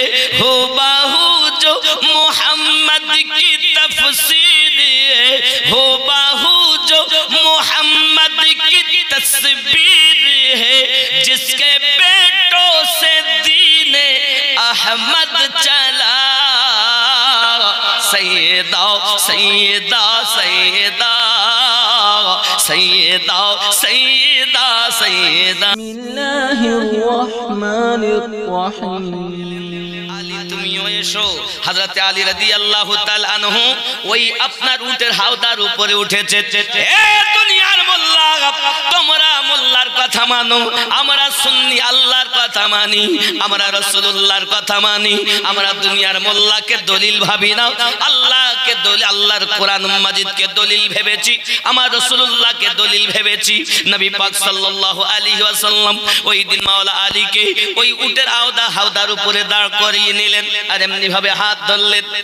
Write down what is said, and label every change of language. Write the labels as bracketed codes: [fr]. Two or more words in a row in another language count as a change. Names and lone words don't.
[ur] ہو باہو جو محمد کی تفسیر ہے ہو باہو جو محمد کی تصویر ہے جس کے بیٹوں سے دین احمد چلا سیدہ سیدہ سیدہ سیدہ سیدہ سیدہ [ar] بسم اللہ الرحمن الرحیم [bn] তুমিও এসো হযরত আলী [ar] رضي الله تعالى عنه [bn] ওই আপনার উটের হাওদার উপরে উঠেছে হে দুনিয়ার মোল্লা তোমরা মোল্লার কথা মানো আমরা সুন্নি আল্লাহর কথা মানি আমরা রাসূলুল্লাহর কথা মানি আমরা দুনিয়ার মোল্লাকে দলিল ভাবি না আল্লাহকে দলিল আল্লাহর কোরআন মাজিদকে দলিল ভেবেছি আমার রাসূলুল্লাহকে দলিল ভেবেছি নবী পাক [ar] صلى الله عليه وسلم [bn] ওই দিন মাওলা আলীকে ওই উটের হাওদার উপরে দাঁড় করিয়ে নিলেন আর এমনি ভাবে হাত ধরলেন